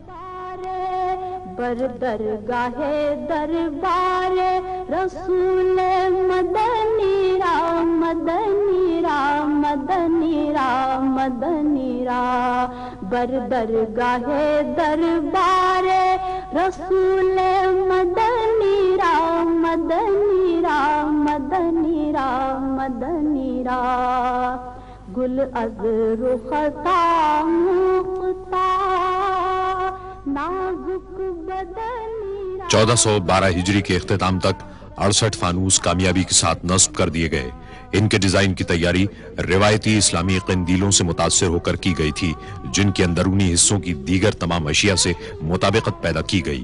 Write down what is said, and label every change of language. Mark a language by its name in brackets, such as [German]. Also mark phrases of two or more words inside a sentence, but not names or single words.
[Persian] بر درگاہ دربار رسول مدنی را مدنی را مدنی را مدنی را بر درگاہ دربار رسول مدنی را مدنی را مدنی را مدنی را گل از رخ مختا نازک بدنی [Urdu] 1412 ہجری کے اختتام تک 68 فانوس کامیابی کے ساتھ نصب کر دیے گئے. ان کے ڈیزائن کی تیاری روایتی اسلامی قندیلوں سے متاثر ہو کر کی گئی تھی، جن کے اندرونی حصوں کی دیگر تمام اشیا سے مطابقت پیدا کی گئی.